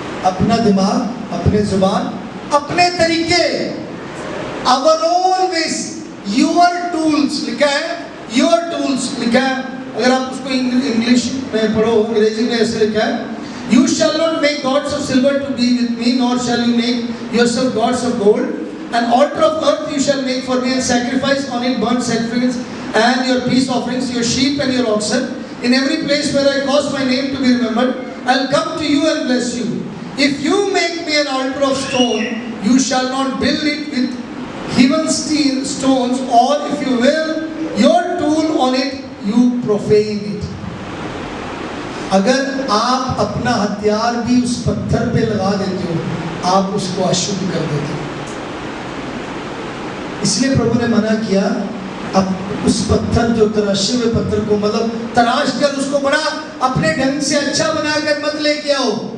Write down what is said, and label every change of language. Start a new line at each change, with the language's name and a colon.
Hindi: अपना दिमाग, अपने जुबान, अपने तरीके,
English: our own ways, your tools
Hindi: लिखा है, your tools लिखा है। अगर आप उसको इंग्लिश में पढ़ो, अंग्रेजी में ऐसे लिखा है,
English: you shall not make gods of silver to be with me, nor shall you make yourself gods of gold. An altar of earth you shall make for me, and sacrifice on it burnt sacrifice and your peace offerings, your sheep and your oxen. In every place where I cause my name to be remembered, I'll come to you and bless you. If you make me an altar of stone, you shall not build it with hewn stones, or if you will your tool on it, you profane it.
Hindi: अगर आप अपना हथियार भी उस पत्थर पे लगा देते हो, आप उसको अशुद्ध कर देते हो। इसलिए प्रभु ने मना किया, अब उस पत्थर जो तराशे हुए पत्थर को मतलब तराश कर उसको बड़ा अपने ढंग से अच्छा बनाकर मत लेके आओ।